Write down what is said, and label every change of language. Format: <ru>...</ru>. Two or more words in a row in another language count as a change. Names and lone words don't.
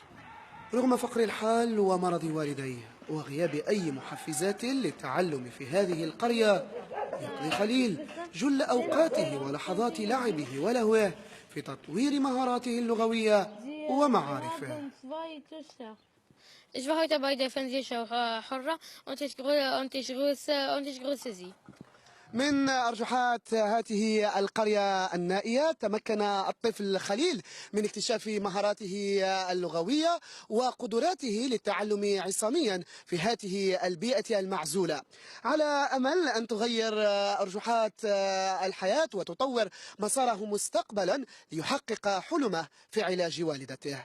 <ar>رغم فقر الحال ومرض والديه وغياب أي محفزات للتعلم في هذه القرية، يقضي خليل جل أوقاته ولحظات لعبه ولهوه في تطوير مهاراته اللغوية ومعارفه.</ar> <de>Ich war heute bei der Fernsehshow حرة und ich grüße Sie.</de> <ar>من أرجحات هذه القرية النائية تمكن الطفل خليل من اكتشاف مهاراته اللغوية وقدراته للتعلم عصاميا في هذه البيئة المعزولة، على أمل أن تغير أرجحات الحياة وتطور مساره مستقبلا ليحقق حلمه في علاج والدته.</ar>